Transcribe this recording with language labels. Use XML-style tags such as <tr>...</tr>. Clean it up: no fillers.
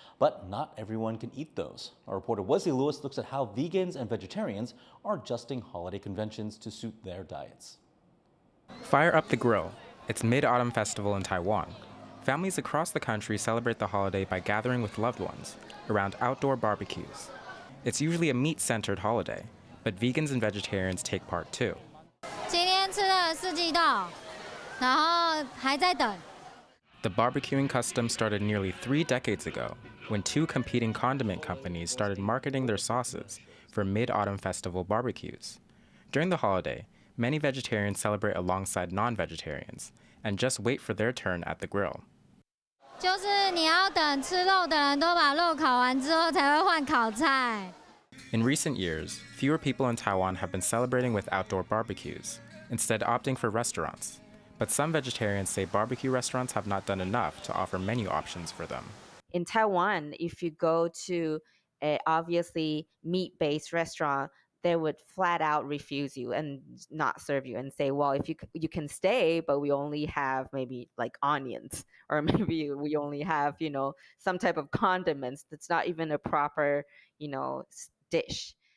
<en>But not everyone can eat those. Our reporter Wesley Lewis looks at how vegans and vegetarians are adjusting holiday conventions to suit their diets. Fire up the grill. It's Mid-Autumn Festival in Taiwan. Families across the country celebrate the holiday by gathering with loved ones around outdoor barbecues. It's usually a meat-centered holiday, but vegans and vegetarians take part too.</en> <zh>今天吃了4季豆，然后还在等。</zh> <en>The barbecuing custom started nearly 3 decades ago when 2 competing condiment companies started marketing their sauces for Mid-Autumn Festival barbecues. During the holiday, many vegetarians celebrate alongside non-vegetarians and just wait for their turn at the grill.</en> <zh>就是你要等吃肉的人都把肉烤完之后才会换烤菜。</zh> <en>In recent years, fewer people in Taiwan have been celebrating with outdoor barbecues, instead opting for restaurants. But some vegetarians say barbecue restaurants have not done enough to offer menu options for them. In Taiwan, if you go to a obviously meat-based restaurant, they would flat out refuse you and not serve you and say, well, if you can stay, but we only have maybe like onions, or maybe we only have, some type of condiments that's not even a proper, dish.</en>